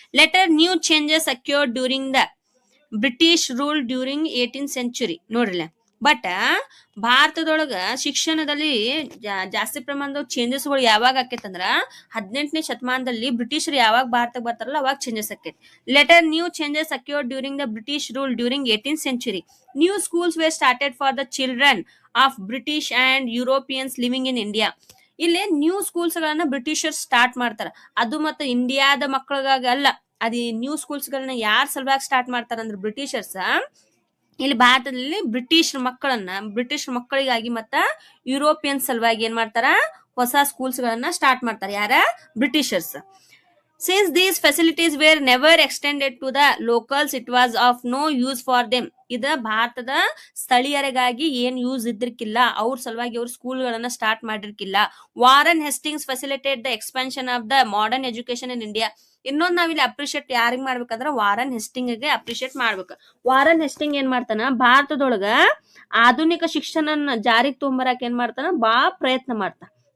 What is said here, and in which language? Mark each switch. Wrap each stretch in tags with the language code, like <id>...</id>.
<en>Later new changes occurred during the British rule during 18th century. ನೋಡ್ರಿಲ್ಲ,</en> <kn>but ಭಾರತದೊಳಗ ಶಿಕ್ಷಣದಲ್ಲಿ ಜಾಸ್ತಿ ಪ್ರಮಾಣದ ಚೇಂಜಸ್ಗಳು ಯಾವಾಗ ಆಕೈತಂದ್ರ 18ನೇ ಶತಮಾನದಲ್ಲಿ ಬ್ರಿಟಿಷರು ಯಾವಾಗ ಭಾರತಕ್ಕೆ ಬರ್ತಾರಲ್ಲ ಅವಾಗ ಚೇಂಜಸ್ ಆಕೈತಿ.</kn> <en>Later new changes occurred during the British rule during 18th century. New schools were started for the children of British and Europeans living in India.</en> <kn>ಇಲ್ಲಿ ನ್ಯೂ ಸ್ಕೂಲ್ಸ್ ಗಳನ್ನ ಬ್ರಿಟಿಷರ್ ಸ್ಟಾರ್ಟ್ ಮಾಡ್ತಾರ. ಅದು ಮತ್ತೆ ಇಂಡಿಯಾದ ಮಕ್ಕಳಿಗಾಗಿ ಅಲ್ಲ. ಅದು ನ್ಯೂ ಸ್ಕೂಲ್ಸ್ ಗಳನ್ನ ಯಾರ್ ಸಲುವಾಗಿ ಸ್ಟಾರ್ಟ್ ಮಾಡ್ತಾರ ಅಂದ್ರೆ ಬ್ರಿಟಿಷರ್ಸ್ ಇಲ್ಲಿ ಭಾರತದಲ್ಲಿ ಬ್ರಿಟಿಷ್ ಮಕ್ಕಳಿಗಾಗಿ ಮತ್ತ ಯುರೋಪಿಯನ್ ಸಲುವಾಗಿ ಏನ್ ಮಾಡ್ತಾರ, ಹೊಸ ಸ್ಕೂಲ್ಸ್ ಗಳನ್ನ ಸ್ಟಾರ್ಟ್ ಮಾಡ್ತಾರ. ಯಾರ? Britishers.</kn> <en>Since these facilities were never extended to the locals, it was of no use for them.</en> <kn>ಇದ ಭಾರತದ ಸ್ಥಳೀಯರಿಗಾಗಿ ಏನ್ ಯೂಸ್ ಇದ್ದಿರ್ಕಿಲ್ಲ, ಅವ್ರ ಸಲುವಾಗಿ ಅವ್ರ ಸ್ಕೂಲ್ಗಳನ್ನ start ಮಾಡಿರ್ಕಿಲ್ಲ.</kn> <en>Warren Hastings facilitate the expansion of the modern education in India.</en> <kn>ಇನ್ನೊಂದು ನಾವಿಲ್ಲಿ ಅಪ್ರಿಶಿಯೇಟ್ ಯಾರಿಗ್ ಮಾಡ್ಬೇಕಂದ್ರ ವಾರನ್ ಹೆಸ್ಟಿಂಗ್ಗೆ ಅಪ್ರಿಶಿಯೇಟ್ ಮಾಡ್ಬೇಕು. ವಾರನ್ ಹೆಸ್ಟಿಂಗ್ ಏನ್ ಮಾಡ್ತಾನ, ಭಾರತದೊಳಗ ಆಧುನಿಕ ಶಿಕ್ಷಣ ಜಾರಿಗೆ ತೊಂಬರಕ್ ಏನ್ ಮಾಡ್ತಾನ, ಬಾಳ ಪ್ರಯತ್ನ ಮಾಡ್ತಾನ.</kn>